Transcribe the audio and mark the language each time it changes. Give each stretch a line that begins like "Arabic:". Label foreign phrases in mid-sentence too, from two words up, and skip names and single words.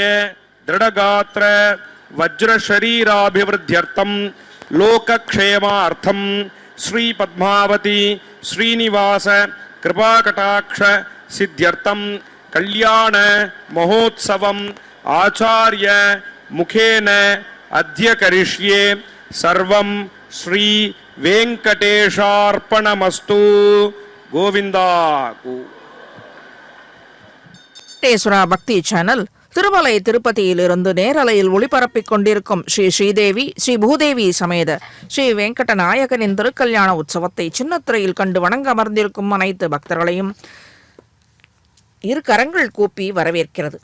Sanskrit: दृढ़गात्र वज्र शरीराभिवृद्ध्यर्थम लोकक्षेमार्थम श्री पद्मावती श्रीनिवास कृपाकटाक्ष सिद्ध्यर्थम कल्याण महोत्सवम आचार्य मुखेन अद्य करिष्ये सर्वं श्री वेंकटेशार्पणमस्तु. गोविंदा.
Tamil: வெங்கடேஸ்வரா பக்தி சேனல் திருமலை திருப்பதியிலிருந்து நேரலையில் ஒளிபரப்பிக் கொண்டிருக்கும் ஸ்ரீ ஸ்ரீதேவி ஸ்ரீ பூதேவி சமேத ஸ்ரீ வெங்கட நாயகனின் திருக்கல்யாண உற்சவத்தை சின்னத்திரையில் கண்டு வணங்க அமர்ந்திருக்கும் அனைத்து பக்தர்களையும் இரு கரங்கள் கூப்பி வரவேற்கிறது.